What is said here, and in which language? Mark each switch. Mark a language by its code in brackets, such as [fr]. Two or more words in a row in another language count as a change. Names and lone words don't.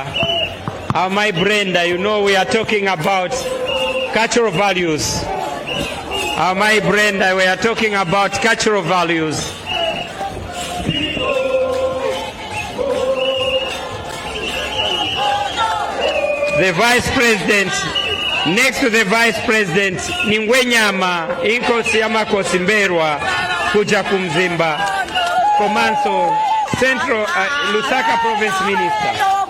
[en] My Brenda, you know we are talking about cultural values. My Brenda, we are talking about cultural values. The Vice President, next to the Vice President, Ncwala, [ny] inkosi ya makosi mberwa kuja kumzimba. [en] Komanso, Central Lusaka Province Minister.